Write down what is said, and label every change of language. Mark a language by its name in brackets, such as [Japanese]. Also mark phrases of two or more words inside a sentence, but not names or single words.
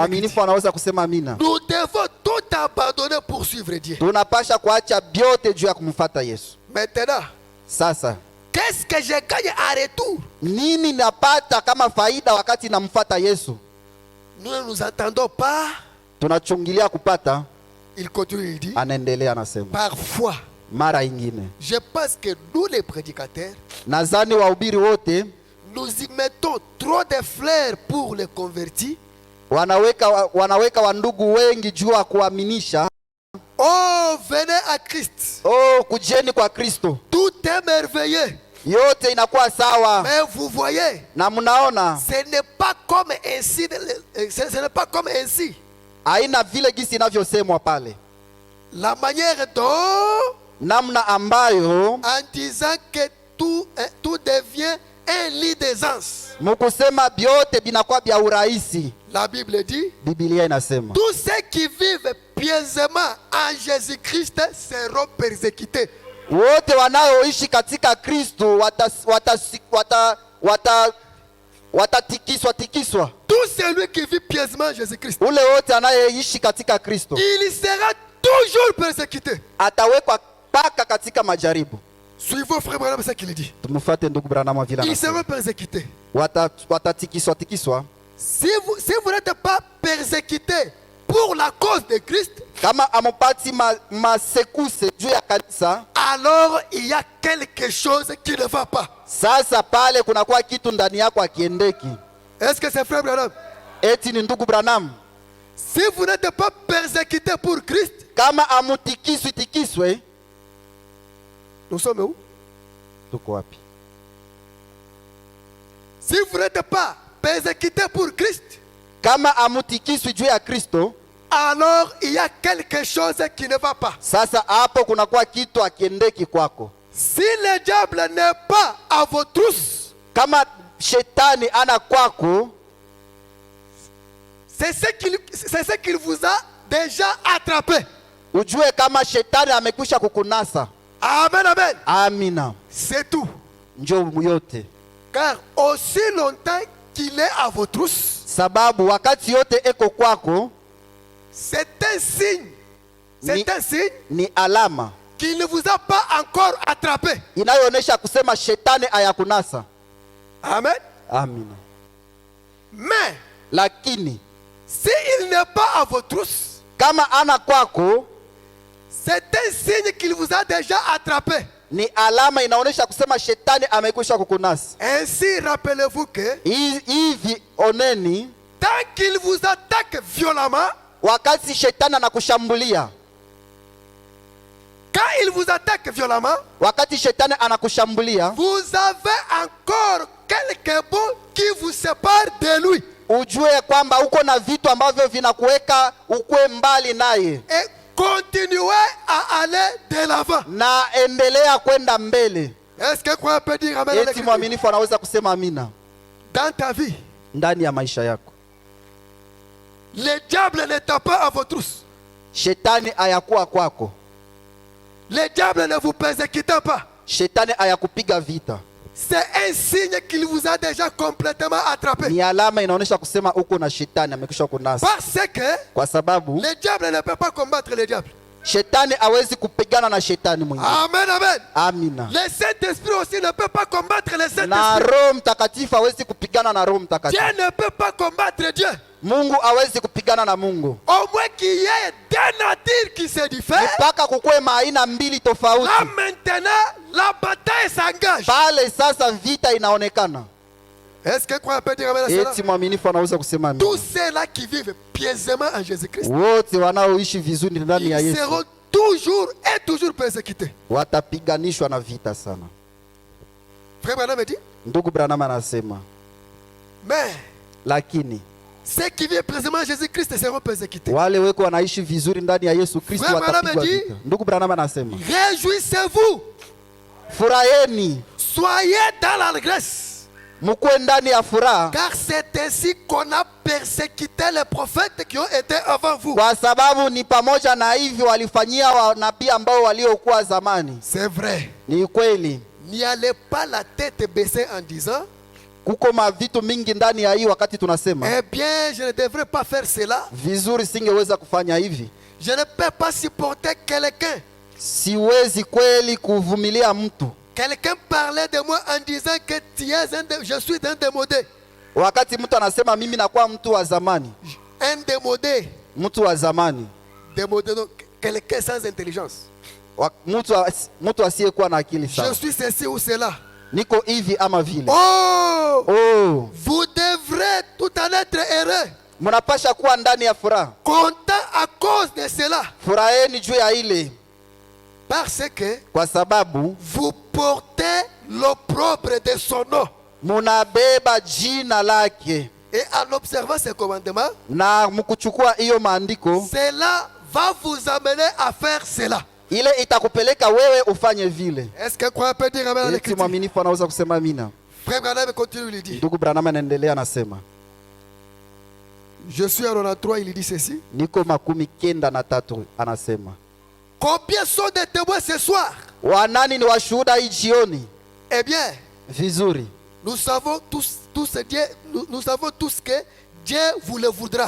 [Swahili] Mwaminifu anaweza kusema amina. [French] Nous devons tout abandonner pour suivre Dieu. [Swahili] Tunapasha kuacha vyote juu ya kumfuata Yesu. [French] Maintenant, [Swahili] Sasa [French] qu'est-ce que je gagne en retour? [Swahili] nini napata kama faida wakati namfuata Yesu? [French] Nous ne nous attendons pas. [Swahili] Tunachungilia kupata, [French] Il continue, il dit, [Swahili] anaendelea anasema, [French] parfois, [Swahili] mara ingine [French] je pense que nous les prédicateurs, [Swahili] nadhani wahubiri wote [French] nous y mettons trop de fleurs pour les convertis. [Swahili] wanaweka wandugu wengi juu ya kuaminisha, [French] Oh, venez à Christ. [Swahili] oh, kujeni kwa Kristo, [French] Tout est merveilleux. [Swahili] yote inakuwa sawa. [French] Mais vous voyez, [Swahili] Na mnaona [French] ce n'est pas comme ainsi. Ce n'est pas comme ainsi. [Swahili] haina vile gisi inavyosemwa pale, [French] La manière dont, [Swahili] namna ambayo [French] en disant que tout devient un lit d'aisance. [Swahili] mukusema vyote binakuwa vya urahisi. [French] La Bible dit, [Swahili] Biblia inasema [French] tous ceux qui vivent pieusement en Jésus-Christ seront persécutés. [Swahili] wote wanaoishi katika Kristo watatikiswa. [French] Tout celui qui vit pieusement en Jésus-Christ, [Swahili] Ule wote anayeishi katika Kristo [French] il sera toujours persécuté. [Swahili] atawekwa mpaka katika majaribu. [French] Suivons frère Branham ce qu'il dit. [Swahili] Tumfuate ndugu Branham vile [French] Ils [Swahili] anasema, [French] seront persécutés. [Swahili] watatikiswa. [French] Si vous n'êtes pas persécuté pour la cause de Christ, [Swahili] Kama amupati masekuse juu ya kanisa, [French] alors il y a quelque chose qui ne va pas. [Swahili] sasa pale kunakuwa kitu ndani yako akiendeki. [French] Est-ce que c'est frère Branham? [Swahili] Eti ni ndugu Branham, [French] Si vous n'êtes pas persécuté pour Christ, [Swahili] kama amutikiswe, [French] nous sommes où? [Swahili] tuko wapi? [French] Si vous n'êtes pas persécuté pour Christ, [Swahili] Kama amutikiswi juu ya Kristo, [French] alors il y a quelque chose qui ne va pas. [Swahili] sasa hapo kunakuwa kitu akiendeki kwako. [French] Si le diable n'est pas à vos trousses, [Swahili] Kama shetani ana kwako, [French] c'est ce qu'il vous a déjà attrapé. [Swahili] ujue kama shetani amekwisha kukunasa. [French] Amen, amen. [Swahili] Amina, [French] C'est tout. [Swahili] njo yote. [French] Car aussi longtemps qu'il est à vos trousses, [Swahili] sababu wakati yote eko kwako [French] c'est un signe. C'est un signe [Swahili] ni alama [French] qu'il ne vous a pas encore attrapé. [Swahili] inayoonyesha kusema shetani ayakunasa. [French] Amen. [Swahili] Amina. [French] Mais [Swahili] Lakini [French] s'il n'est pas à vos trousses, [Swahili] kama ana kwako, [French] c'est un signe qu'il vous a déjà attrapé. [Swahili] ni alama inaonyesha kusema shetani amekwisha kukunasa. [French] Ainsi, rappelez-vous que [Swahili] Hivi oneni, [French] tant qu'il vous attaque violemment, [Swahili] wakati shetani anakushambulia, [French] quand il vous attaque violemment, [Swahili] wakati shetani anakushambulia, [French] vous avez encore quelque bon qui vous sépare de lui. [Swahili] ujue kwamba uko na vitu ambavyo vinakuweka ukwe mbali naye, [French] Et continuez à aller de l'avant. [Swahili] na endelea kwenda mbele. [French] Est-ce que quoi peut dire amen? [Swahili] Eti mwaminifu anaweza kusema amina [French] Dans ta vie, [Swahili] ndani ya maisha yako. [French] le diable n'était pas à vos trousses. [Swahili] Shetani ayakuwa kwako, [French] Le diable ne vous persécute pas. [Swahili] shetani ayakupiga vita. [French] C'est un signe qu'il vous a déjà complètement attrapé. [Swahili] Ni alama inaonyesha kusema uko na shetani amekwisha kunasa, [French] Parce que [Swahili] kwa sababu [French] le diable ne peut pas combattre le diable. [Swahili] shetani hawezi kupigana na shetani mwingine. [French] Amen, amen. [Swahili] Amina. [French] Le Saint-Esprit aussi ne peut pas combattre le [Swahili] Na [French] Saint-Esprit. [Swahili] Roho Mtakatifu hawezi kupigana na Roho Mtakatifu. [French] Dieu ne peut pas combattre Dieu. [Swahili] Mungu hawezi kupigana na Mungu. [French] Au moins qu'il y ait deux natures qui se diffèrent. [Swahili] Mpaka kukue maaina mbili tofauti. [French] Là maintenant, la bataille s'engage. [Swahili] Pale sasa vita inaonekana. [French] Est-ce que quoi peut dire amen à cela? [Swahili] Eti mwaminifu anaweza kusema amina. [French] Tous ceux-là qui vivent pieusement en Jésus-Christ, [Swahili] Wote wanaoishi vizuri ndani ya [French] ils [Swahili] Yesu [French] seront toujours et toujours persécutés. [Swahili] watapiganishwa na vita sana. [French] Frère Branham me dit, [Swahili] Ndugu Branham anasema, [French] mais [Swahili] lakini [French] ceux qui vivent présentement en Jésus-Christ seront persécutés. [Swahili] wale weko wanaishi vizuri ndani ya Yesu Kristo [French] Frère Branham [Swahili] watapigwa [French] dit, [Swahili] vita. Ndugu Branham anasema, [French] réjouissez-vous, [Swahili] furaheni, [French] soyez dans l'allégresse, [Swahili] mkuwe ndani ya furaha, [French] car c'est ainsi qu'on a persécuté les prophètes qui ont été avant vous. [Swahili] kwa sababu ni pamoja na hivi walifanyia wanabii ambao waliokuwa zamani. [French] C'est vrai. [Swahili] Ni kweli, [French] N'y allez pas la tête baissée en disant, [Swahili] kuko mavitu mingi ndani ya hii wakati tunasema [French] eh bien, je ne devrais pas faire cela. [Swahili] vizuri, singeweza kufanya hivi, [French] Je ne peux pas supporter quelqu'un. [Swahili] siwezi kweli kuvumilia mtu. [French] Quelqu'un parlait de moi en disant que tu es je suis un démodé. [Swahili] Wakati mtu anasema mimi nakuwa mtu wa zamani, [French] Un démodé. [Swahili] mtu wa zamani, [French] Démodé, donc quelqu'un sans intelligence. [Swahili] mtu asiyekuwa na akili [French] Je [Swahili] sawa. [French] suis ceci ou cela. [Swahili] Niko hivi ama vile. Oh! Oh, [French] Vous devrez tout en être heureux. [Swahili] mnapasha kuwa ndani ya furaha. [French] Content à cause de cela. [Swahili] Furaheni juu ya ile, [French] Parce que [Swahili] kwa sababu [French] vous portez l'opprobre de son nom. [Swahili] munabeba jina lake, [French] Et en observant ces commandements, [Swahili] na mkuchukua hiyo maandiko, [French] cela va vous amener à faire cela. [Swahili] ile itakupeleka wewe ufanye vile. [French] Est-ce que quoi peut dire amen à [Swahili] Eti [French] l'écriture? [Swahili] mwaminifu anaweza kusema amina. [French] Frère Branham continue, il dit. [Swahili] Ndugu Branham anaendelea anasema, [French] Je suis à 93, il dit ceci. [Swahili] niko 93 anasema, [French] Combien sont des témoins ce soir? [Swahili] wanani ni washuhuda hii jioni? [French] Eh bien, [Swahili] Vizuri, [French] nous savons tous Dieu, nous savons tous que Dieu vous le voudra.